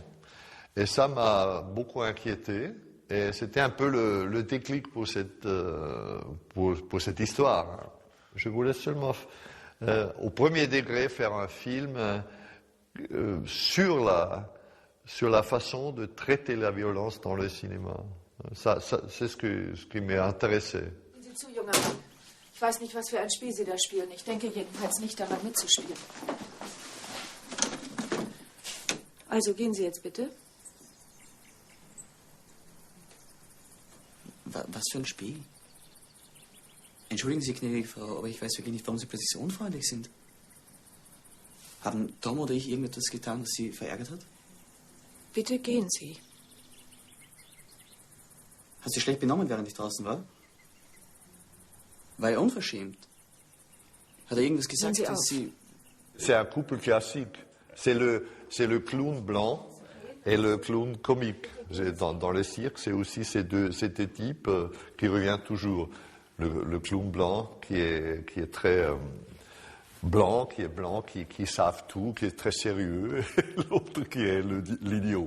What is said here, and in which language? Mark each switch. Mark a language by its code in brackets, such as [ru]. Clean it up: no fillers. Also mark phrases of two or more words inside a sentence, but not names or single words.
[fr] Et ça m'a beaucoup inquiété, et c'était un peu le déclic pour cette histoire. Je voulais seulement, au premier degré, faire un film sur la façon de traiter la violence dans le cinéma. Ça c'est ce qui m'a intéressé. [de] Sehen Sie zu, junger Mann. Ich weiß nicht, was für ein Spiel Sie da spielen. Ich denke jedenfalls nicht daran, mitzuspielen. Also gehen Sie jetzt bitte. Was für ein Spiel? Entschuldigen Sie, gnädige Frau, aber ich weiß wirklich nicht, warum Sie plötzlich so unfreundlich sind. Haben Tom oder ich irgendetwas getan, das Sie verärgert hat? Bitte gehen Sie. Hat sie schlecht benommen, während ich draußen war? War er unverschämt? Hat er irgendwas gesagt, dass Sie... [fr] C'est un couple classique. C'est le clown blanc et le clown comique. Dans le cirque, c'est aussi ces deux types qui reviennent toujours. Le clown blanc qui est très blanc, qui savent tout, qui est très sérieux, et l'autre qui est l'idiot.